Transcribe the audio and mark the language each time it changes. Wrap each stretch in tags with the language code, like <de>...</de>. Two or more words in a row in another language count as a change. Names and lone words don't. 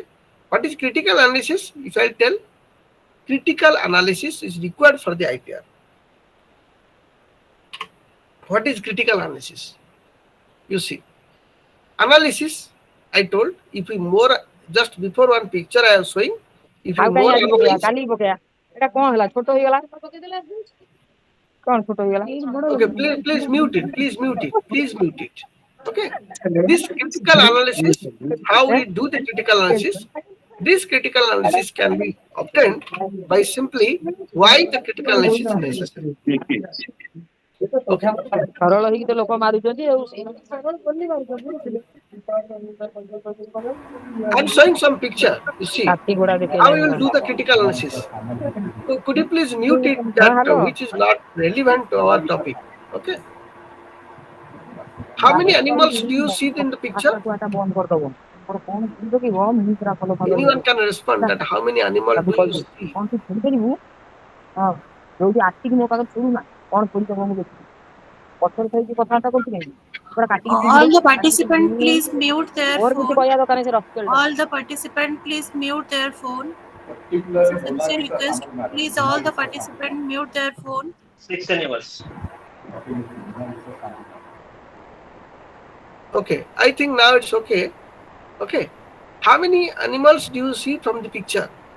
<en>What is critical analysis? If I tell critical analysis is required for the IPR. What is critical analysis? You see, analysis, I told, if we more, just before one picture I am showing, if you</en> <or>ଆଉ କାହିଁ</or> <en>more</en> <or>ଆଜି ପକେଇବା</or> <en>analyze,</en> <or>କାଲି ପକେଇବା ଏଟା କଣ ହେଲା ଛୋଟ ହେଇଗଲା କଣ ଛୋଟ ହେଇଗଲା</or> <en>okay, please mute it, please mute it, please mute it. Okay, this critical analysis, how we do the critical analysis, this critical analysis can be obtained by simply why the critical analysis is necessary. Okay,</en> <or>ସରଳ ହେଇକି ତ ଲୋକ ମାରୁଛନ୍ତି ଆଉ</or> <en>I'm showing some picture, you see,</en> <or>ହାତୀ ଘୋଡା</or> <en>how you</en> <or>ଦେଖେଇଲେଣି</or> <en>will do the critical analysis. So could you please mute it</en> <or>ହଁ</or> <en>that</en> <or>ହ୍ୟାଲୋ</or> <en>which is not relevant to our topic? Okay. How many animals do you see in the picture?</en> <or>ବନ୍ଦ କରିଦବ ମୋର କଣ ଭୁଲ ଦେଖିବ ମୁଁ ପୁରା ଭଲ ଭଲ</or> <en>Anyone can respond that how many animals do you see?</en> <or>କଣ ତୁ ଶୁଣିପାରିବୁ ହଁ ଯୋଉଠି ଆସିକି ମୋ ପାଖରେ ଶୁଣୁନା କଣ ଶୁଣିଦବ ମୁଁ ଦେଖିବି ପଛରେ ଥାଇକି କଥାବାର୍ତ୍ତା କରୁଛୁ କାହିଁକି ପୁରା କାଟିକି</or> <en>All the participants, please mute their</en> <or>ମୋର କିଛି</or> <en>phone.</en> <or>କହିବା ଦରକାର ନାହିଁ ସେ ରଖିଚଲଟା</or> <en>All the participants, please mute their phone. It's a sincere request. Please, all the participants, mute their phone. 6 animals. Okay, I think now it's okay. Okay. How many animals do you see from the picture?</en>